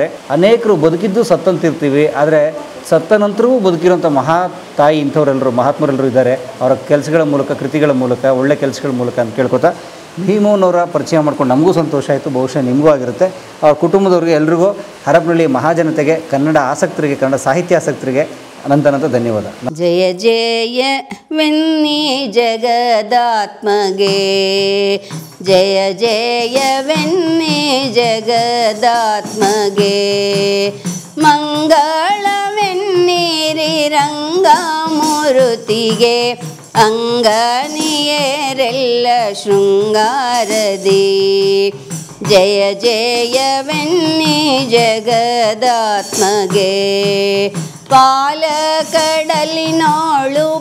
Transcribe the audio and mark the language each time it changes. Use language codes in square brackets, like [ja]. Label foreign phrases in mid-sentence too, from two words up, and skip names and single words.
[kn] ಅನೇಕರು ಬದುಕಿದ್ದು ಸತ್ತಂತಿರ್ತೀವಿ, ಆದರೆ ಸತ್ತ ನಂತರವೂ ಬದುಕಿರೋಂಥ ತಾಯಿ ಇಂಥವರೆಲ್ಲರೂ ಮಹಾತ್ಮರೆಲ್ಲರೂ ಇದ್ದಾರೆ. ಅವರ ಕೆಲಸಗಳ ಮೂಲಕ, ಕೃತಿಗಳ ಮೂಲಕ, ಒಳ್ಳೆ ಕೆಲಸಗಳ ಮೂಲಕ ಅಂತ ಕೇಳ್ಕೊತಾ ಭೀಮವ್ವನವರ ಪರಿಚಯ ಮಾಡ್ಕೊಂಡು ನಮಗೂ ಸಂತೋಷ ಆಯಿತು. ಬಹುಶಃ ನಿಮಗೂ ಆಗಿರುತ್ತೆ. ಅವ್ರ ಕುಟುಂಬದವ್ರಿಗೆ ಎಲ್ರಿಗೂ, ಹರಪನಹಳ್ಳಿ ಮಹಾಜನತೆಗೆ, ಕನ್ನಡ ಆಸಕ್ತರಿಗೆ, ಕನ್ನಡ ಸಾಹಿತ್ಯ ಆಸಕ್ತರಿಗೆ ಅನಂತ ಧನ್ಯವಾದ. ಜಯ ಜಯ ವೆನ್ನಿ ಜಗದಾತ್ಮಗೆ, ಜಯ ಜಯವೆನ್ನಿ ಜಗದಾತ್ಮಗೆ, ಮಂಗಳವೆನ್ನಿರಿ ರಂಗಮೂರ್ತಿಗೆ, ಅಂಗನಿಯೇ ಶೃಂಗಾರದಿ ಜಯ ಜಯವೆನ್ನಿ ಜಗದಾತ್ಮಗೆ ಪಾಲ ಕಡಲಿನೋಳು